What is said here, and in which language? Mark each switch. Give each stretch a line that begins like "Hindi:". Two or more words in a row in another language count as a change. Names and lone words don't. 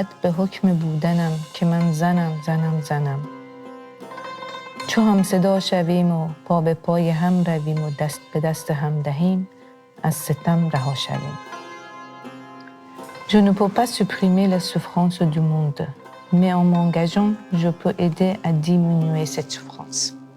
Persian: به حکم بودنم که من زنم چو هم صدا شویم و پا به پای هم رویم و دست به دست هم دهیم از ستم رها شویم.
French: Je ne peux pas supprimer la souffrance du monde, mais en m'engageant, je peux aider à diminuer cette souffrance.